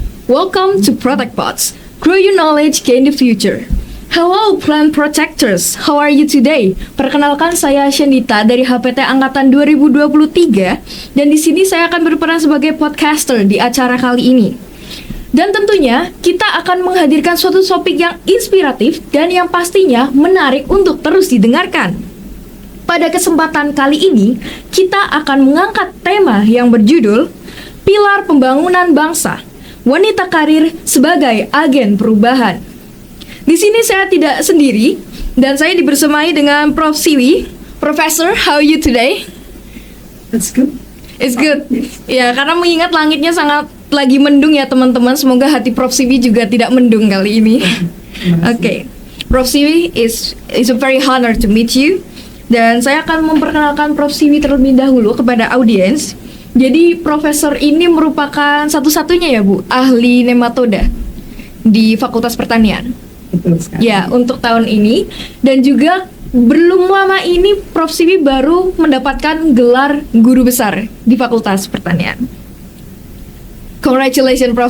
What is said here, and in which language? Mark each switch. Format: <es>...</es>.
<en>Welcome to Protect Pods. Grow your knowledge, gain the future. Hello plant protectors, how are you today?</en> <id>Perkenalkan, saya Shendita dari HPT Angkatan 2023 dan di sini saya akan berperan sebagai podcaster di acara kali ini. Dan tentunya kita akan menghadirkan suatu topik yang inspiratif dan yang pastinya menarik untuk terus didengarkan. Pada kesempatan kali ini, kita akan mengangkat tema yang berjudul Pilar Pembangunan Bangsa, Wanita Karir sebagai Agen Perubahan. Di sini saya tidak sendiri dan saya dibersamai dengan Prof. Siwi.</id> <en>Professor, how are you today? It's good. It's good.</en> <id>Ya, karena mengingat langitnya sangat lagi mendung ya teman-teman. Semoga hati Prof. Siwi juga tidak mendung kali ini. Oke. Prof.</id> <en>Siwi is a very honor to meet you.</en> <id>Dan saya akan memperkenalkan Prof. Siwi terlebih dahulu kepada audiens. Jadi Profesor ini merupakan satu-satunya ya Bu, ahli nematoda di Fakultas Pertanian. Betul sekali. Ya, untuk tahun ini. Dan juga belum lama ini Prof. Siwi baru mendapatkan gelar guru besar di Fakultas Pertanian.</id> <en>Congratulations Prof.</en>